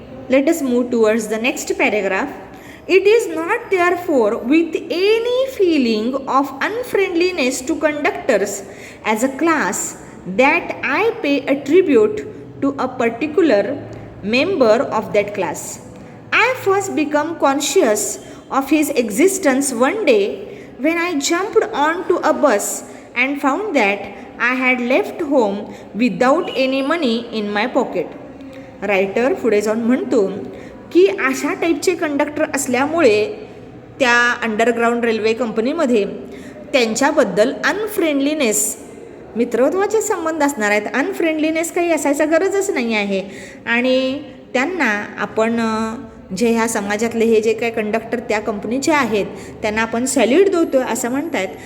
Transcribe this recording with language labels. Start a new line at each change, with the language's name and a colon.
English: Let us move towards the next paragraph. It is not therefore with any feeling of unfriendliness to conductors as a class that I pay a tribute to a particular member of that class. I first become conscious of his existence one day when I jumped onto a bus and found that I had left home without any money in my pocket.
Marathi: Writer पुढे जाऊन म्हणतो की अशा टाईपचे conductor असल्यामुळे त्या underground railway कंपनीमध्ये त्यांच्याबद्दल अनफ्रेंडलीनेस, मित्रत्वाचे संबंध असणार आहेत. अनफ्रेंडलीनेस काही असायचा गरजच नाही आहे. आणि त्यांना आपण जे ह्या समाजातले हे जे काही कंडक्टर त्या कंपनीचे आहेत त्यांना आपण सॅल्यूट देतो असं म्हणतात.